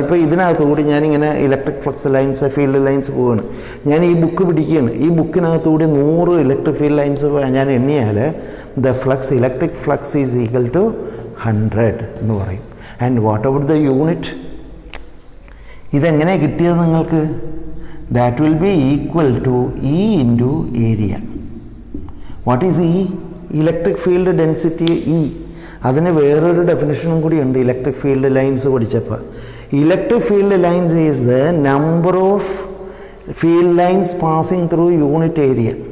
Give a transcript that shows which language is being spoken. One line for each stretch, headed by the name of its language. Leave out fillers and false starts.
Malayalam: ഇപ്പോൾ ഇതിനകത്തുകൂടി ഞാനിങ്ങനെ electric flux lines, field lines പോവുകയാണ്. ഞാൻ ഈ ബുക്ക് പിടിക്കുകയാണ്. ഈ ബുക്കിനകത്തുകൂടി 100 ഇലക്ട്രിക് ഫീൽഡ് ലൈൻസ് ഞാൻ എണ്ണിയാൽ
English: the flux, electric flux is equal to 100
Malayalam: എന്ന് പറയും.
English: And what about the unit?
Malayalam: ഇതെങ്ങനെ കിട്ടിയത് നിങ്ങൾക്ക്?
English: that will be equal to E into area. What is E? Electric field density E.
Malayalam: അതിന് വേറൊരു ഡെഫിനിഷനും കൂടി ഉണ്ട് ഇലക്ട്രിക് ഫീൽഡ് ലൈൻസ് പഠിച്ചപ്പോൾ.
English: Electric field lines is the number of field lines passing through unit area.